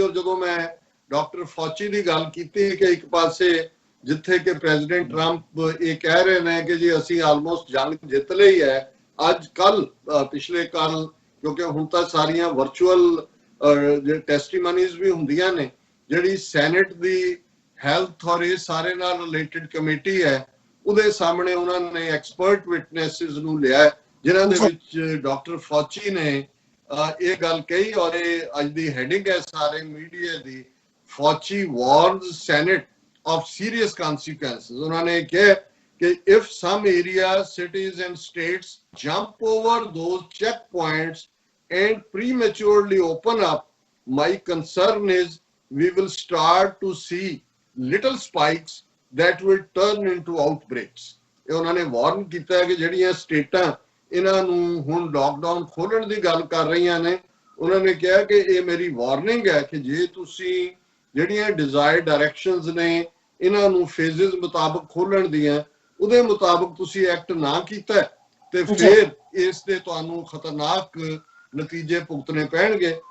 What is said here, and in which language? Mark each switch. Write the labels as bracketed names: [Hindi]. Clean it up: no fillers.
[Punjabi] ਔਰ ਜਦੋਂ ਮੈਂ ਡਾਕਟਰ ਫੌਚੀ ਦੀ ਗੱਲ ਕੀਤੀ ਕਿ ਇੱਕ ਪਾਸੇ ਜਿੱਥੇ ਕਿ ਪ੍ਰੈਜ਼ੀਡੈਂਟ ਟਰੰਪ ਇਹ ਕਹਿ ਰਹੇ ਨੇ ਕਿ ਜੀ ਅਸੀਂ ਆਲਮੋਸਟ ਜੰਗ ਜਿੱਤ ਲਈ ਹੈ, ਅੱਜ ਕੱਲ ਪਿਛਲੇ ਕੱਲ, ਕਿਉਂਕਿ ਹੁਣ ਤਾਂ ਸਾਰੀਆਂ ਵਰਚੁਅਲ ਟੈਸਟੀਮਨੀਜ਼ ਵੀ ਹੁੰਦੀਆਂ ਨੇ, ਜਿਹੜੀ ਸੈਨੇਟ ਦੀ ਹੈਲਥ ਔਰ ਇਹ ਸਾਰੇ ਨਾਲ ਰਿਲੇਟਡ ਕਮੇਟੀ ਹੈ, ਉਹਦੇ ਸਾਹਮਣੇ ਉਹਨਾਂ ਨੇ ਐਕਸਪਰਟ ਵਿਟਨੈਸਿਸ ਨੂੰ ਲਿਆ, ਜਿਨ੍ਹਾਂ ਦੇ ਵਿੱਚ ਡਾਕਟਰ ਫੌਚੀ ਨੇ ਇਹ ਗੱਲ ਕਹੀ। ਔਰ ਇਹ ਅੱਜ ਦੀ ਹੈਡਿੰਗ ਹੈ ਸਾਰੇ media ਦੀ, [English] Fauci warns Senate of serious consequences. [Hindi] उन्होंने कहा कि [English] if some areas, cities and states jump over those checkpoints and prematurely open up, my concern is we will start to see little spikes that will turn into outbreaks. [Punjabi] ਇਹ ਉਹਨਾਂ ਨੇ ਵਾਰਨ ਕੀਤਾ ਕਿ ਜਿਹੜੀਆਂ ਸਟੇਟਾਂ ਇਹਨਾਂ ਨੂੰ ਹੁਣ ਲਾਕਡਾਊਨ ਖੋਲਣ ਦੀ ਗੱਲ ਕਰ ਰਹੀਆਂ ਨੇ, ਉਹਨਾਂ ਨੇ ਕਿਹਾ ਕਿ ਇਹ ਮੇਰੀ ਵਾਰਨਿੰਗ ਹੈ ਕਿ ਜੇ ਤੁਸੀਂ ਜਿਹੜੀਆਂ ਡਿਜ਼ਾਇਰਡ ਡਾਇਰੈਕਸ਼ਨਸ ਨੇ ਇਹਨਾਂ ਨੂੰ ਫੇਜ਼ਸ ਮੁਤਾਬਕ ਖੋਲਣ ਦੀਆਂ, ਉਹਦੇ ਮੁਤਾਬਕ ਤੁਸੀਂ ਐਕਟ ਨਾ ਕੀਤਾ ਤੇ ਫਿਰ ਇਸ ਦੇ ਤੁਹਾਨੂੰ ਖਤਰਨਾਕ ਨਤੀਜੇ ਭੁਗਤਣੇ ਪੈਣਗੇ।